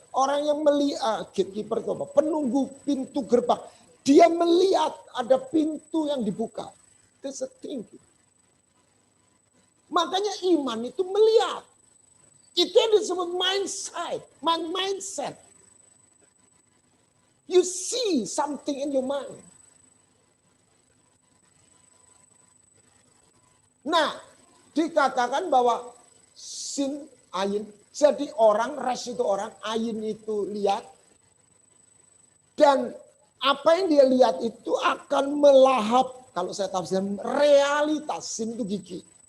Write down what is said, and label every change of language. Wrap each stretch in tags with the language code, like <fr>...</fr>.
<id>Orang yang melihat, gatekeeper itu apa? Penunggu pintu gerbang. Dia melihat ada pintu yang dibuka.</id> <en>That's a thinking.</en> <id>Makanya iman itu melihat. Itu yang disebut mindset.</id> <en>You see something in your mind.</en> <id>Nah, dikatakan bahwa sin, ayin, jadi orang, res itu orang, ayin itu lihat. Dan apa yang dia lihat itu akan melahap, kalau saya tafsirkan realitas, sin itu gigi.</id>